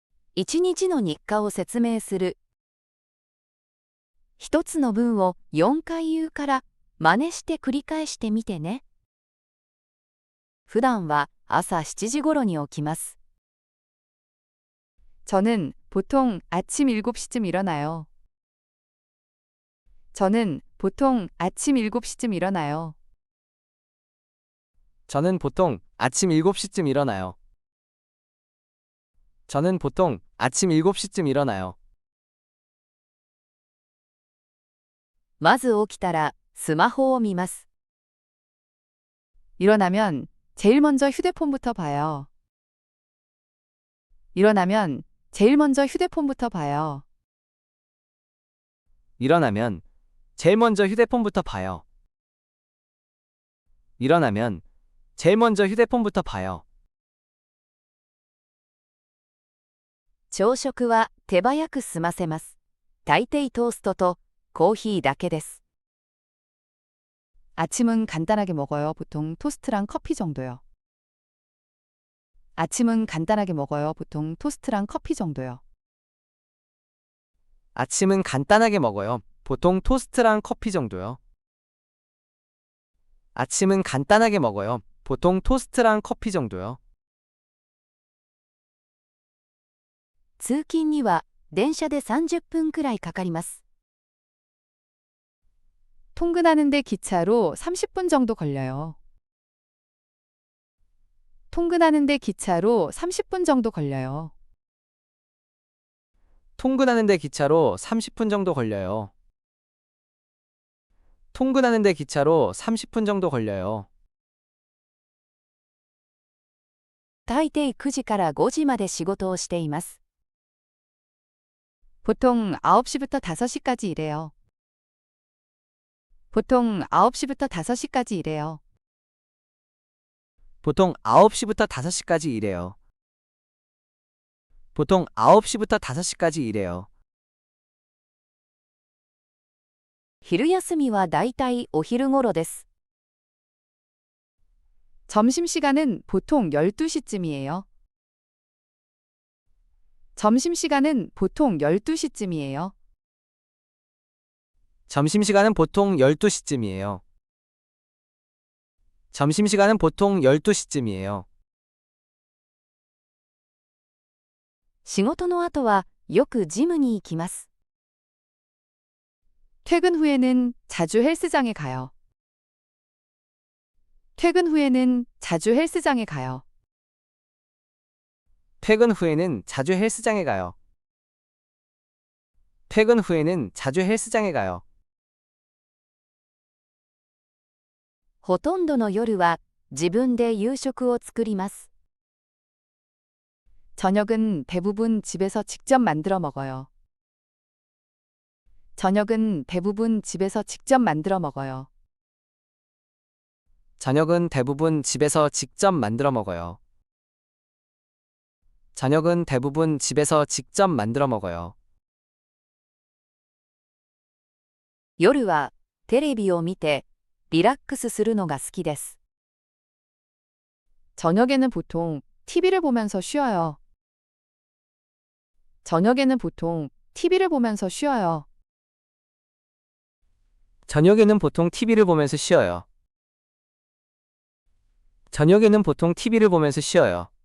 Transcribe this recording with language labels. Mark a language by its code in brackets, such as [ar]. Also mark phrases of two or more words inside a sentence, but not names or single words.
[ja] 一日の日課を説明する。一つの文を4回言うから真似して繰り返してみてね。普段は朝7時頃に起きます。 [ko] 저는 보통 아침 7시쯤 일어나요. 저는 보통 아침 7시쯤 일어나요. 저는 보통 아침 7시쯤 일어나요. 저는 보통 아침 7시쯤 일어나요. [ja] まず起きたらスマホを見ます。 [ko] 일어나면 제일 먼저 휴대폰부터 봐요. 일어나면 제일 먼저 휴대폰부터 봐요. 일어나면 제일 먼저 휴대폰부터 봐요. 일어나면 제일 먼저 휴대폰부터 봐요. [ja] 朝食は手早く済ませます。大抵トーストとコーヒーだけです。 [ko] 아침은 간단하게 먹어요. 보통 토스트랑 커피 정도요. 아침은 간단하게 먹어요. 보통 토스트랑 커피 정도요. 아침은 간단하게 먹어요. 보통 토스트랑 커피 정도요. 아침은 간단하게 먹어요. 보통 토스트랑 커피 정도요. [ja] 通勤には電車で30分くらいかかります。 [ko] 통근하는데 기차로 30분 정도 걸려요. 통근하는데 기차로 30분 정도 걸려요. 통근하는데 기차로 30분 정도 걸려요. 통근하는데 기차로 30분 정도 걸려요. [ja] 大抵9時から5時まで仕事をしています。 [ko] 보통 9시부터 5시까지 일해요. 보통 9시부터 5시까지 일해요. 보통 9시부터 5시까지 일해요. 보통 9시부터 5시까지 일해요. [ja] 昼休みはだいたいお昼頃です。 [ko] 점심시간은 보통 12시쯤이에요. 점심시간은 보통 12시쯤이에요. 점심시간은 보통 12시쯤이에요. 점심시간은 보통 12시쯤이에요. [ja] 仕事の後はよくジムに行きます。 [ko] 퇴근 후에는 자주 헬스장에 가요. 퇴근 후에는 자주 헬스장에 가요. 퇴근 후에는 자주 헬스장에 가요. 퇴근 후에는 자주 헬스장에 가요. [ja] ほとんどの夜は自分で夕食を作ります。 [ko] 저녁은 대부분 집에서 직접 만들어 먹어요. 저녁은 대부분 집에서 직접 만들어 먹어요. 저녁은 대부분 집에서 직접 만들어 먹어요. 저녁은 대부분 집에서 직접 만들어 먹어요. [ja] 夜はテレビを見てリラックスするのが好きです。 [ko] 저녁에는 보통 TV를 보면서 쉬어요. 저녁에는 보통 TV를 보면서 쉬어요. 저녁에는 보통 TV를 보면서 쉬어요. 저녁에는 보통 TV를 보면서 쉬어요.